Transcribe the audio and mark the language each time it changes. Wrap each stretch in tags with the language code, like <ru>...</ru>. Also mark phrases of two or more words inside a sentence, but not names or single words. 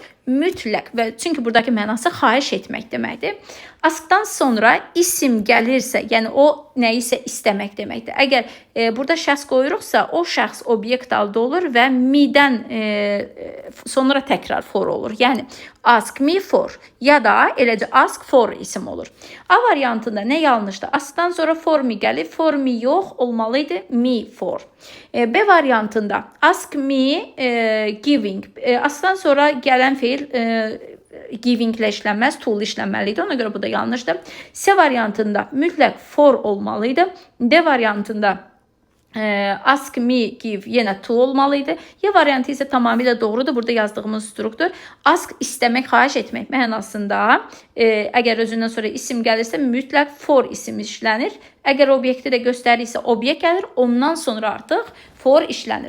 <az>Mütləq və çünki buradakı mənası xahiş etmək deməkdir. Askdan sonra isim gəlirsə, yəni o nəyisə istəmək deməkdir. Əgər burada şəxs qoyuruqsa, o şəxs obyekt halda olur və me-dən sonra təkrar for olur. Yəni</az> <en>ask me for</en> <az>ya da eləcə</az> <en>ask for</en> <az>isim olur. A variantında nə yanlışdır? Askdan sonra</az> <en>for me</en> <az>gəlir,</az> <en>for me</en> <az>yox, olmalıydı</az> <en>me for.</en> <az>B variantında</az> <en>ask me giving.</en> <az>Askdan sonra gələn feil giving ilə işlənməz, to ilə işlənməlidir. Ona görə bu da yanlışdır. C variantında mütləq for olmalıydı. D variantında</az> <en>ask me give</en> <az>yenə to olmalıydı. Y variantı isə tamamilə doğrudur. Burada yazdığımız struktur ask istəmək, xahiş etmək mənasında. Əgər özündən sonra isim gəlirsə mütləq for isim işlənir. Əgər obyekti də göstərirsə obyekt gəlir, ondan sonra artıq for işlənir.</az>